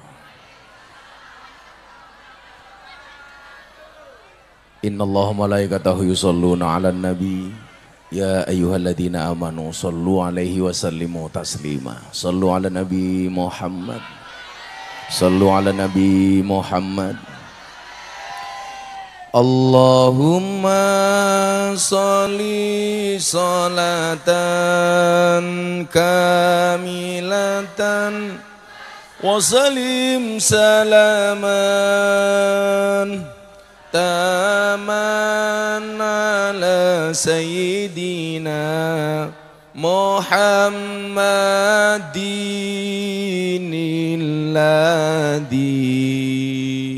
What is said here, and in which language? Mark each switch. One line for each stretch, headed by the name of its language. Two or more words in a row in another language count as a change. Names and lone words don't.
Arabic: إن الله ملائكته يصلون على النبي. يا أيها الذين آمنوا صلوا عليه وسلموا تسليما. صلوا على النبي محمد صلوا على النبي محمد. اللهم صل صلاة كاملة وسلم سلاما تاما على سيدنا محمد الذي